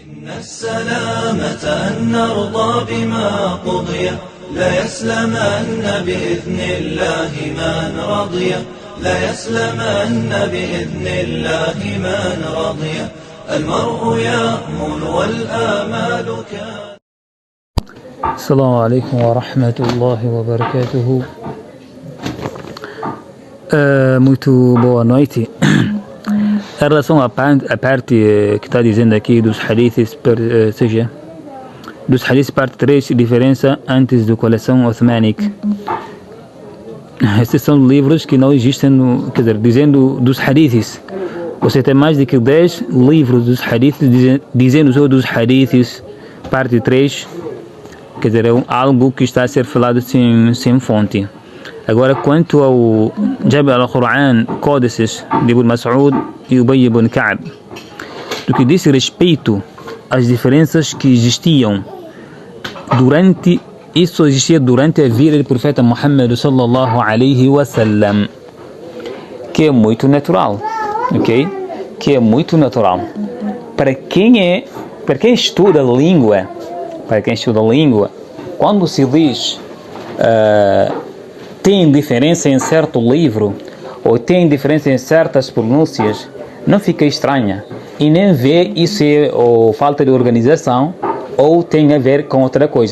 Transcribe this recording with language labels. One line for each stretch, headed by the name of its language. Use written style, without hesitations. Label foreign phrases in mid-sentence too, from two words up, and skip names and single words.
Arabic: إن السلامة أن نرضى بما قضي لا يسلمن بإذن الله من رضي لا يسلمن بإذن الله من رضي المرء يأمل والآمال كان. السلام عليكم ورحمة الله وبركاته.
Portuguese: Muito boa noite. Em relação à parte que está dizendo aqui dos hadiths, seja, dos hadiths parte 3, diferença antes da coleção Othmanic. Estes são livros que não existem, quer dizer, dizendo dos hadiths. Você tem mais de que 10 livros dos hadiths dizendo só dos hadiths, parte 3. Quer dizer, é algo que está a ser falado sem fonte. Agora, quanto ao Jami' al-Quran, códices de Ibn Mas'ud e Ubay ibn Ka'b, do que diz respeito às diferenças que existiam existia durante a vida do profeta Muhammad
Arabic: صلى الله عليه وسلم,
Portuguese: que é muito natural, ok? Que é muito natural. Para quem estuda língua, quando se diz tem diferença em certo livro ou tem diferença em certas pronúncias, não fica estranha e nem vê isso ou falta de organização ou tem a ver com outra coisa.